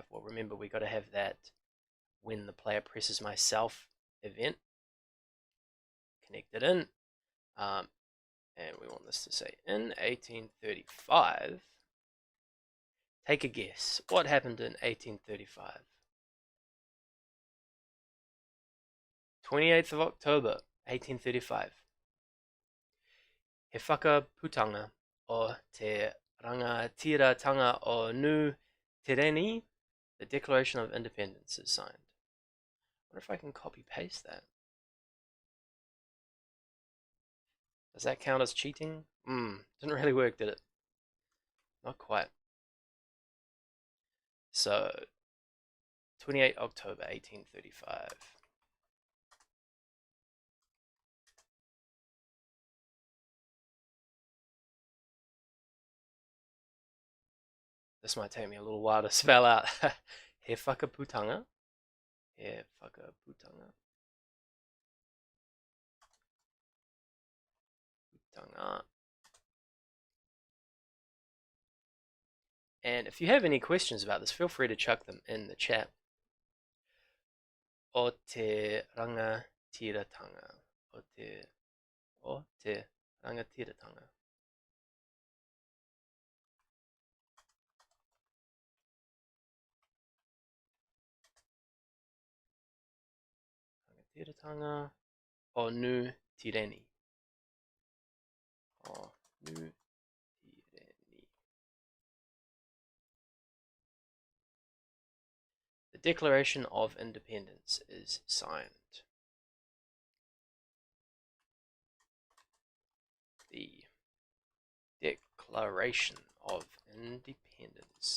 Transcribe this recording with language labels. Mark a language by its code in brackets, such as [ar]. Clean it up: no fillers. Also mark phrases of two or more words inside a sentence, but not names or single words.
[en] Well, remember, we got to have that when the player presses myself event connected in. And we want this to say in 1835. Take a guess. What happened in 1835? 28th of October, 1835. [mi] He whakaputanga o te rangatiratanga o Nu Tireni, [en] the Declaration of Independence is signed. I wonder if I can copy paste that. Does that count as cheating? Didn't really work, did it? Not quite. So, 28 October 1835. This might take me a little while to spell out. [mi] He whakaputanga. He whakaputanga. Putanga. [en] And if you have any questions about this, feel free to chuck them in the chat. [mi] O te rangatiratanga. O te rangatiratanga. Rangatiratanga o Nu Tireni. O Nu Tireni. [en] The Declaration of Independence is signed. The Declaration of Independence.